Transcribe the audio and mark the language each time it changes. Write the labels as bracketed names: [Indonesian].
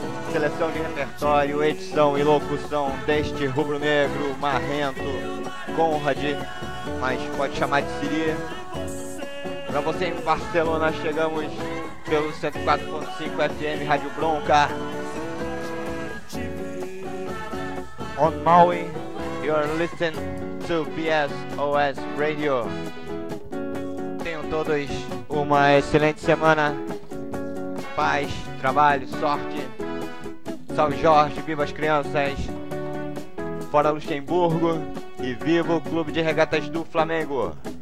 [Portuguese] Seleção de repertório, edição e locução deste rubro-negro marrento Conrad, mas pode chamar de Siri. Pra você em Barcelona, chegamos pelo 104.5 FM Rádio Bronca. [English] On Maui, you're listening to BSOS Radio. [Portuguese] Tenham todos uma excelente semana. Paz, trabalho, sorte. Salve Jorge, viva as crianças. Fora Luxemburgo e viva o Clube de Regatas do Flamengo.